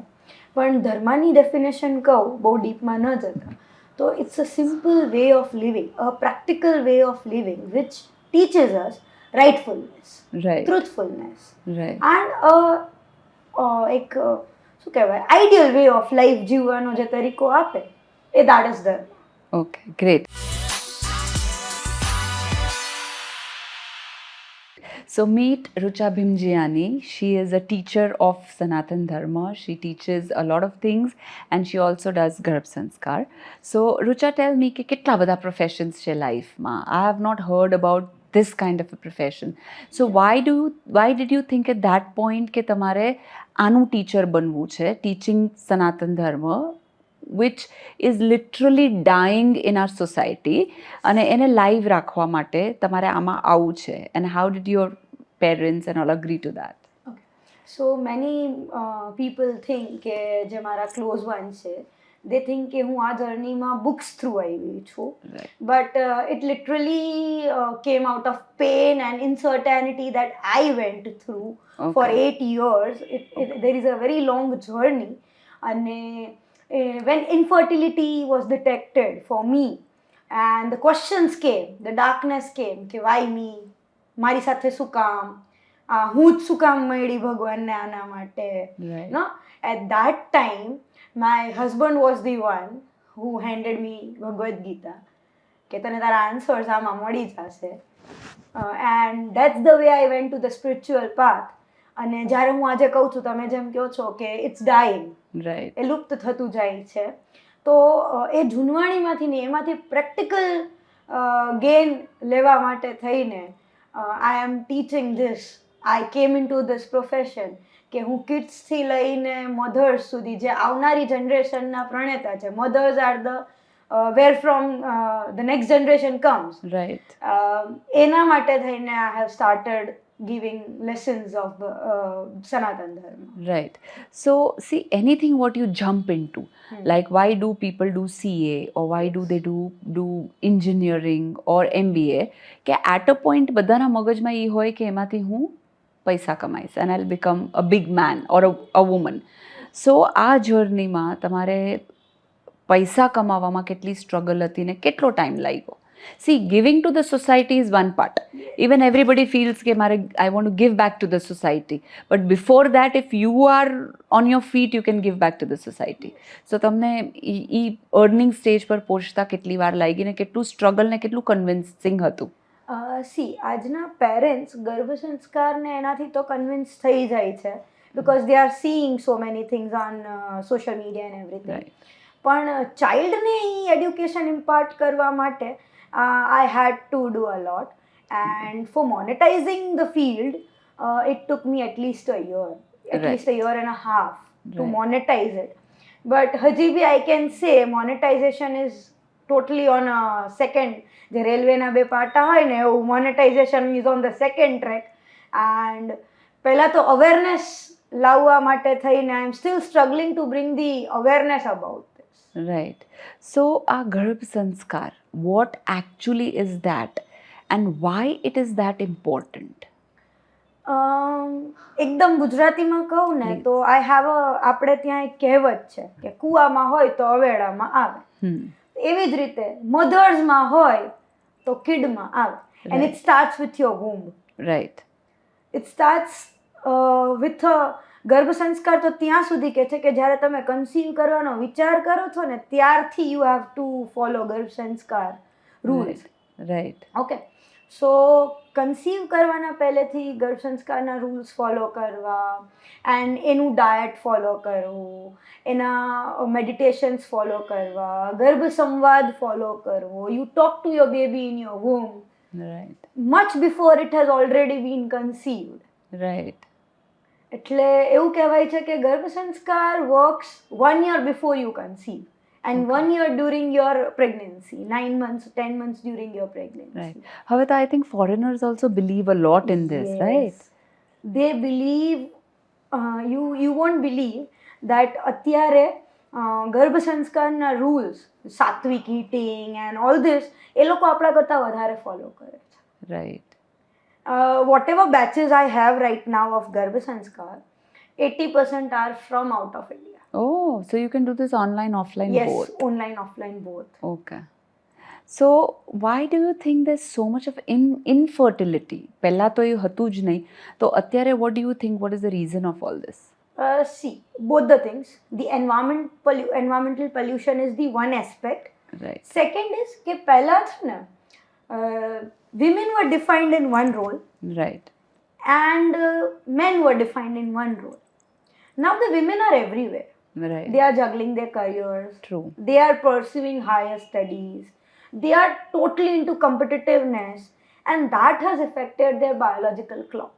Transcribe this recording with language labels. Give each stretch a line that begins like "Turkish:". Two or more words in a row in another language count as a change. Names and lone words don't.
Gujarati: પણ ધર્મની ડેફિનેશન કહું બહુ ડીપમાં ન જતા તો
English: it's a simple way of living, a practical way of living which teaches us rightfulness, રાઈટ. ટ્રુથફુલનેસ રાઈટ.
Gujarati: એન્ડ એક શું કહેવાય
English: ideal way of life
Gujarati: જીવવાનો જે તરીકો આપે એ
English: that is
Gujarati: ધર્મ.
English: Okay, great. So meet Rucha Bhimjiani. She is a teacher of Sanatan Dharma. She teaches a lot of things and she also does Garbh Sanskar. So Rucha, tell me
Gujarati: કે કેટલા બધા professions છે લાઈફમાં.
English: I have not heard about this kind of a profession. So why did you think at that point
Gujarati: કે તમારે આનું ટીચર બનવું છે,
English: teaching Sanatan Dharma, which is literally dying in our society,
Gujarati: અને એને લાઈવ રાખવા માટે તમારે આમાં આવવું છે,
English: and how did your parents and all agree to that? so many people think
Gujarati: કે જે મારા
English: close one
Gujarati: છે
English: they think
Gujarati: કે હું આ જર્નીમાં
English: books through
Gujarati: આવી છું,
English: Right. but it literally came out of pain and uncertainty that I went through for Okay. 8 years. There is a very long journey. અને when infertility was detected for me and the questions came, the darkness came કે why me,
Gujarati: મારી સાથે શું કામ, હું જ શું કામ મળી ભગવાનને આના માટે.
English: Right. No, at that time my husband was the one who handed me Bhagavad Gita
Gujarati: કે તને તારા આન્સર્સ આમાં મળી જશે,
English: and that's the way I went to the spiritual path.
Gujarati: અને જ્યારે હું આજે કહું છું તમે જેમ કહો છો કે
English: it's dying, Right.
Gujarati: એ લુપ્ત થતું જાય છે, તો એ જૂનવાણીમાંથી ને એમાંથી પ્રેક્ટિકલ ગેઇન લેવા માટે થઈને
English: I am teaching this. I came in to this profession
Gujarati: કે હું કિડ્સથી લઈને મધર્સ સુધી જે આવનારી જનરેશનના પ્રણેતા છે.
English: mothers are the where from the next generation comes. Right.
Gujarati: એના માટે થઈને
English: I have started giving lessons of Sanatan Dharma. Right. So, see, anything what you jump into, like why do people do CA or why do they do engineering or MBA, કે at a point
Gujarati: બધાના મગજમાં એ હોય કે એમાંથી હું પૈસા કમાઈશ
English: and I'll become a big man or a woman. So,
Gujarati: આ જર્નીમાં તમારે પૈસા કમાવામાં કેટલી સ્ટ્રગલ હતી ને કેટલો ટાઈમ લાગ્યો?
English: See, giving to the society is one part. Even everybody feels
Gujarati: કે મારે
English: I want to give back to the society. But before that, if you are on your feet, you can give back to the society.
Gujarati: So તમને ઈ
English: earning stage
Gujarati: પર પહોંચતા કેટલી વાર લાગી ને કેટલું સ્ટ્રગલ ને કેટલું કન્વિન્સિંગ હતું? આજના પેરેન્ટ્સ ગર્ભ સંસ્કારને એનાથી તો કન્વિન્સ થઈ જાય છે
English: because they are seeing so many things on social media and everything.
Gujarati: પણ ચાઇલ્ડને એ એડ્યુકેશન ઇમ્પાર્ટ કરવા માટે
English: I had to do a lot, and for monetizing the field it took me at least a year, least a year and a half to monetize it. But
Gujarati: હજી ભી
English: I can say monetization is totally on a second, the railway
Gujarati: ના બે પાટા હોય ને એવું
English: monetization is on the second track. And
Gujarati: પહેલા તો awareness લાવવા માટે થઈને
English: I am still struggling to bring the awareness about this. Right. So, our Garbh Sanskar, what actually is that and why it is that important?
Gujarati: એકદમ ગુજરાતીમાં કહું ને તો
English: I have
Gujarati: આપણે ત્યાં એક કહેવત છે કે કુવામાં હોય તો અવેડામાં આવે. એવી જ રીતે મધર્સમાં હોય તો કિડમાં આવે.
English: And it starts with your womb. Right. It starts with
Gujarati: ગર્ભ સંસ્કાર તો ત્યાં સુધી કે છે કે જ્યારે તમે કન્સીવ કરવાનો વિચાર કરો છો ને ત્યારથી
English: you have to follow
Gujarati: ગર્ભ સંસ્કાર રૂલ્સ.
English: રાઈટ.
Gujarati: ઓકે, સો કન્સીવ કરવાના પહેલેથી ગર્ભ સંસ્કારના રૂલ્સ ફોલો કરવા, એન્ડ એનું ડાયટ ફોલો કરવું, એના મેડિટેશન્સ ફોલો કરવા, ગર્ભ સંવાદ ફોલો કરવો.
English: you talk to your baby in your home રાઈટ. much before it has already been conceived. રાઈટ.
Gujarati: એટલે એવું કહેવાય છે કે
English: ગર્ભ સંસ્કાર વર્ક્સ 1 year before you conceive and 1 year during your pregnancy, 9 months, 10 months during your pregnancy. Right.
Gujarati: હવે તો
English: I think foreigners also believe a lot in this, Yes. right? They believe, you won't believe that
Gujarati: અત્યારે ગર્ભ સંસ્કારના રૂલ્સ, સાત્વિક
English: eating and all this,
Gujarati: એ લોકો આપણા કરતાં વધારે ફોલો કરે છે.
English: રાઈટ. Whatever batches I have right now of Garbha Sanskar, 80% are from out of India. Oh, so you can do this online, offline, Yes, both. online, offline, both. Okay. So why do you think there's so much of infertility?
Gujarati: પહેલા તો એ હતું જ નહીં, તો અત્યારે
English: what do you think, what is the reason of all this? See, both the things. The environmental pollution is the one aspect. Right. Second is
Gujarati: કે પહેલા છે ને
English: women were defined in one role Right. and men were defined in one role. Now the women are everywhere. Right. They are juggling their careers. True. They are pursuing higher studies. They are totally into competitiveness, and that has affected their biological clock.